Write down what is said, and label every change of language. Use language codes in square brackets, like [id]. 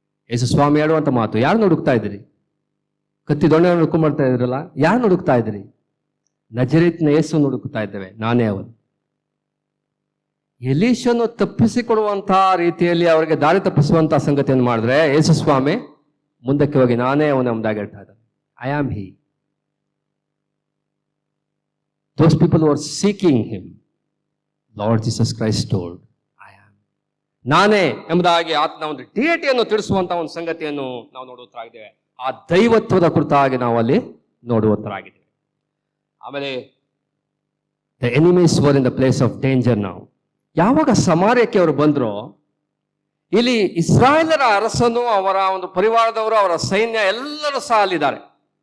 [kn] ಯೇಸು ಸ್ವಾಮಿ ಹೇಳುವಂತ ಮಾತು, ಯಾರು ಹುಡುಕ್ತಾ ಇದ್ದೀರಿ? ಕತ್ತಿ ದೊಣ್ಣೆ ಹುಡುಕೊಂಡ್ ಬರ್ತಾ ಇದ್ರಲ್ಲ, ಯಾರು ಹುಡುಕ್ತಾ ಇದ್ದೀರಿ? ನಜರೇತಿನ ಯೇಸುವನ್ನು ಹುಡುಕ್ತಾ ಇದ್ದೇವೆ, ನಾನೇ ಅವನು. ಎಲೀಷನು ತಪ್ಪಿಸಿಕೊಡುವಂತಹ ರೀತಿಯಲ್ಲಿ ಅವರಿಗೆ ದಾರಿ ತಪ್ಪಿಸುವಂತಹ ಸಂಗತಿಯನ್ನು ಮಾಡಿದ್ರೆ, ಯೇಸು ಸ್ವಾಮಿ ಮುಂದಕ್ಕೆ ಹೋಗಿ ನಾನೇ ಅವನ ಎಂಬುದಾಗಿ ಹೇಳ್ತಾ ಇದ್ದಾನೆ. [en] I am he. Those people who are seeking him, Lord Jesus Christ told, I am. [kn] ನಾನೇ ಎಂಬುದಾಗಿ ಆತನ ಒಂದು ಡಿಯಟಿಯನ್ನು ತಿಳಿಸುವಂತಹ ಒಂದು ಸಂಗತಿಯನ್ನು ನಾವು ನೋಡುವಂತರಾಗಿದ್ದೇವೆ. ಆ ದೈವತ್ವದ ಕುರಿತಾಗಿ ನಾವು ಅಲ್ಲಿ ನೋಡುವಂತರಾಗಿದ್ದೇವೆ. [en] ಆಮೇಲೆ the enemies were in the place of danger. [kn] ನಾವು ಯಾವಾಗ ಸಮಾರ್ಯಕ್ಕೆ ಅವರು ಬಂದ್ರೋ, ಇಲ್ಲಿ ಇಸ್ರಾಯೇಲರ ಅರಸನು, ಅವರ ಒಂದು ಪರಿವಾರದವರು, ಅವರ ಸೈನ್ಯ ಎಲ್ಲರೂ ಸಹ ಅಲ್ಲಿದ್ದಾರೆ.